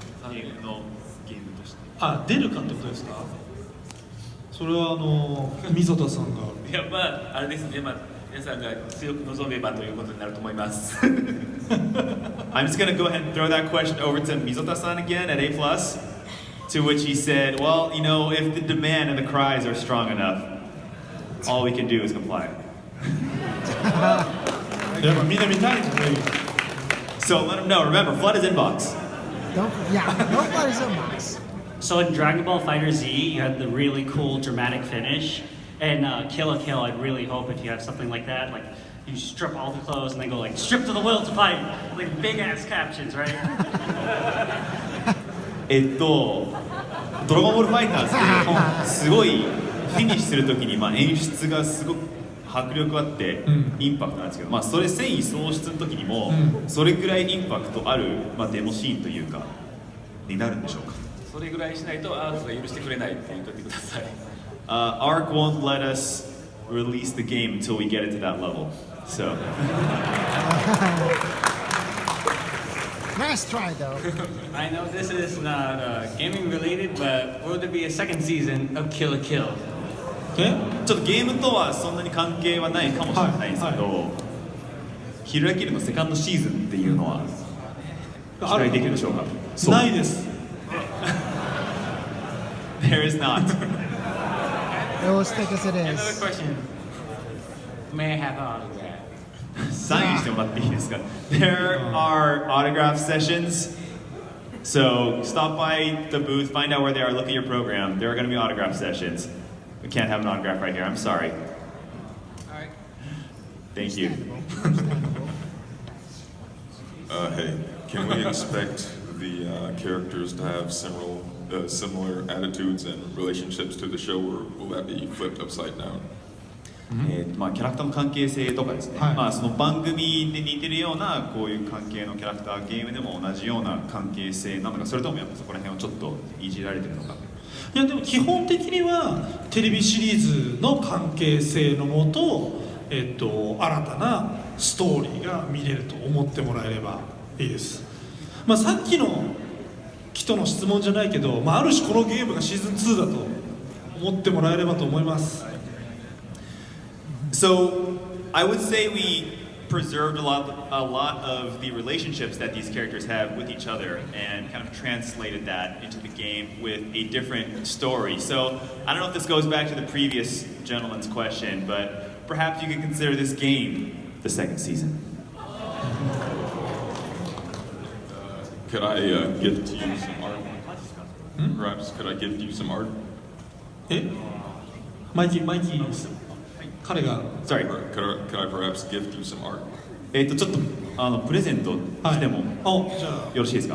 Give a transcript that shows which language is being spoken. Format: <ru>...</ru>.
<ja>ゲームのゲームとして。出るかってことですか？それは溝田さんが。いやあれですね。皆さんが強く望めばということになると思います。</ja> <en>I'm just going to go ahead and throw that question over to Mizota-san again at A+, to which he said, well, you know, if the demand and the cries are strong enough, all we can do is comply. So let him know. Remember, Flood is inbox. Don't Flood is inbox. So in Dragon Ball Fighter Z, you had the really cool dramatic finish. And Kill la Kill, I'd really hope if you have something like that, like you strip all the clothes and then go like, strip to the will to fight, like big ass captions, right?</en> <ja>ドラゴンボールファイターズですごいフィニッシュするときに演出がすごく迫力あってインパクトなんですけど、それ繊維喪失の時にもそれぐらいインパクトあるデモシーンというかになるんでしょうか。それぐらいしないとアークが許してくれないって言っておいてください。</ja> <en>Arc won't let us release the game until we get it to that level. So. Nice try, though. I know this is not gaming related, but will there be a second season of Kill la Kill?</en> <ja>ちょっとゲームとはそんなに関係はないかもしれないんですけど、キルラキルのセカンドシーズンっていうのは期待できるでしょうか？ないです。</ja> <en>There is not. It will stick as it Another is. question. May I have an autograph?</en> <ja>サインしてもらっていいですか?</ja> <en>There are autograph sessions. So stop by the booth, find out where they are, look at your program. There are going to be autograph sessions. We can't have an autograph right here. I'm sorry. Alright. Thank you. Hey, can we expect the characters to have similar attitudes and relationships to the show, or will that be flipped upside down?</en> <ja>まあキャラクターの関係性とかですね、まあその番組で似てるようなこういう関係のキャラクター、ゲームでも同じような関係性なのか、それともやっぱそこら辺をちょっといじられてるのか。いやでも基本的にはテレビシリーズの関係性のもと、新たなストーリーが見れると思ってもらえればいいです。まあ、さっきの人の質問じゃないけど、まあ、ある種このゲームがシーズン2だと思ってもらえればと思います。</ja> <en>So I would say we preserved a lot of the relationships that these characters have with each other and kind of translated that into the game with a different story. So I don't know if this goes back to the previous gentleman's question, but perhaps you could consider this game the second season. Could I gift you some art? Perhaps could I gift you some art?</en> <ja>マイキー彼が</ja> <en>Sorry. Could I perhaps gift you some art?</en> <ja>ちょっとプレゼントしてもよろしいですか?</ja>